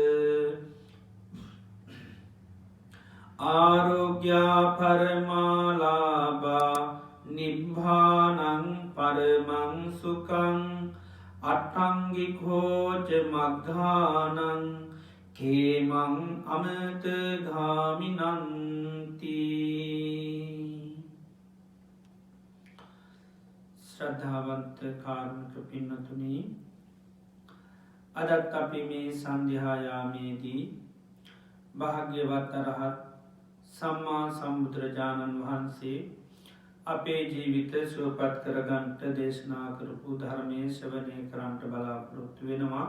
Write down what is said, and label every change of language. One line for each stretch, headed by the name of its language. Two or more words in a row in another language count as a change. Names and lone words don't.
Pali: ආරෝග්‍යා පරමාලාබා නිබ්භානං පරමං සුකං අට්ටංගිකෝච මග්ගානං කේමං අමත ගාමිනන්ති.
Sinhala: ශ්‍රද්ධාවන්ත කාරුණික පින්නතුනි, අදත් අපි මේ සන්ධ්‍යායාමේදී භාග්‍යවත් අරහත් සම්මා සම්බුදුරජාණන් වහන්සේ අපේ ජීවිත සුවපත් කරගන්ට දේශනා කරපු ධර්මය ශ්‍රවණය කරන්ට බලාපොරොත්තු වෙනවා.